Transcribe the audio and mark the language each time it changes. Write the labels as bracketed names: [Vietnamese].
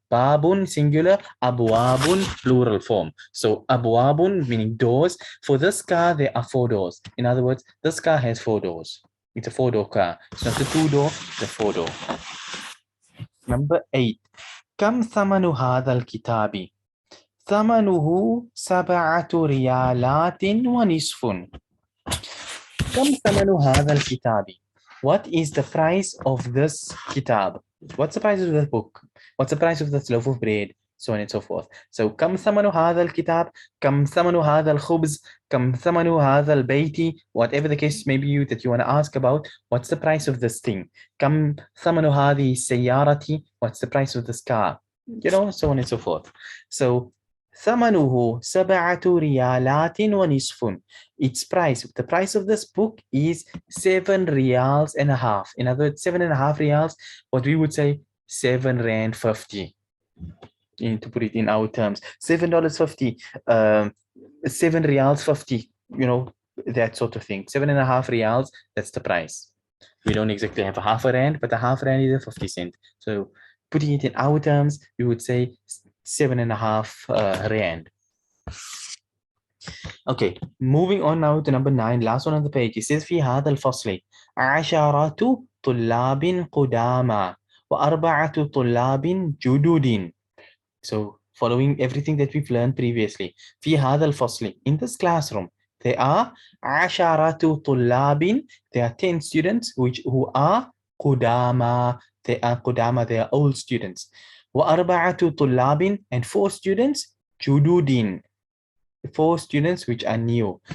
[English] باب singular, أبواب plural form. So أبواب meaning doors. For this car, there are 4 doors. In other words, this car has 4 doors. It's a 4-door car. It's not a 2-door, it's a 4-door. Number 8. [Arabic] كم ثمن هذا الكتاب؟ ثمنه 7 ريالات ونصف. كم ثمن هذا الكتاب? [English] What is the price of this kitab? What's the price of the book? What's the price of this loaf of bread? So on and so forth. [Arabic] So كم ثمن هذا الكتاب? كم ثمن هذا الخبز? كم ثمن هذا البيت? [English] Whatever the case may be that you want to ask about, what's the price of this thing? [Arabic] كم ثمن هذه السيارة? [English] What's the price of this car? You know, so on and so forth. [Arabic] So ثمنه 7 ريالات ونصف. [English] Its price, the price of this book is 7 reals and a half. In other words, 7.5 reals, what we would say 7 rand 50. To put it in our terms, $7.50, 7 reals 50, you know, that sort of thing. 7.5 reals, that's the price. We don't exactly have a half a rand, but a half rand is a 50 cent. So putting it in our terms, we would say 7.5 rand. Okay, moving on now to number 9, last one on the page. It says [Arabic] في هذا الفصل 10 طلاب قدامى و4 طلاب جدد. [English] So following everything that we've learned previously, [Arabic] في هذا الفصل, [English] in this classroom, there are [Arabic] 10 طلاب, [English] there are 10 students who are قدامى, they are قدامى, they are old students. [Arabic] و4 طلاب, [English] and 4 students جدد, 4 students which are new.